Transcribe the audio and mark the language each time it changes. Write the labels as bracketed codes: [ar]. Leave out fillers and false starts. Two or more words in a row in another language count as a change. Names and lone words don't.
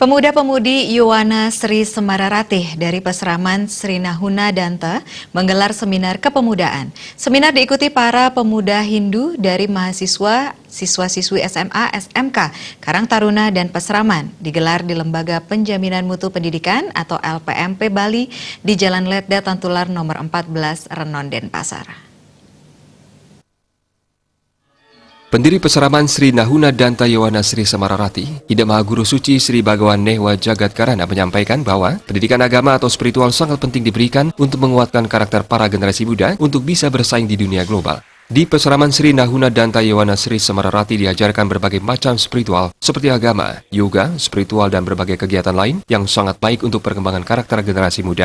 [id] Pemuda-pemudi Yowana Sri Semararatih dari Peseraman Sri Nahuna Danta menggelar seminar kepemudaan. Seminar diikuti para pemuda Hindu dari mahasiswa, siswa-siswi SMA, SMK, Karang Taruna, dan Peseraman. Digelar di Lembaga Penjaminan Mutu Pendidikan atau LPMP Bali di Jalan Letda Tantular nomor 14 Renon, Denpasar. Pendiri Peseraman Sri Nahuna Danta Yowana Sri Semararatih, Ida Maha Guru Suci Sri Bhagawan Nehwa Jagat Karana menyampaikan bahwa pendidikan agama atau spiritual sangat penting diberikan untuk menguatkan karakter para generasi muda untuk bisa bersaing di dunia global. Di Peseraman Sri Nahuna Danta Yowana Sri Semararatih diajarkan berbagai macam spiritual seperti agama, yoga, spiritual, dan berbagai kegiatan lain yang sangat baik untuk perkembangan karakter generasi muda.